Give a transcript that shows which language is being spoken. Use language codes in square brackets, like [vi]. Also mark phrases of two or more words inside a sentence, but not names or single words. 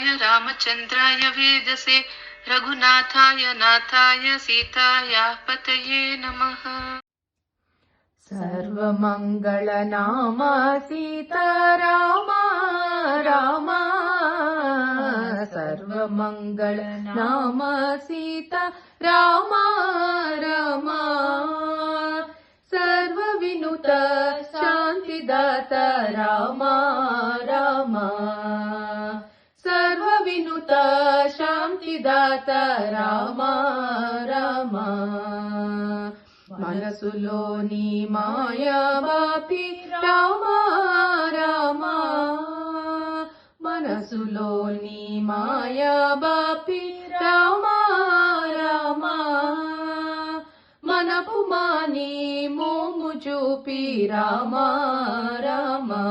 [sa] रामचन्द्राय वेदसे रघुनाथाय नाथाय सीतायाः पतये नमः। सर्वमङ्गलनाम सीताराम राम, सर्वमङ्गलनाम सीता राम राम, सर्वविनुत शान्तिदाता राम राम, सर्वविनुत शान्तिदाता राम राम, [te] మనసులోని మాయా బాపి రామ రామ, మనసులోని మాయా బాపి రామ రామ, మనపు మాని మోము చూపి రామ రామ,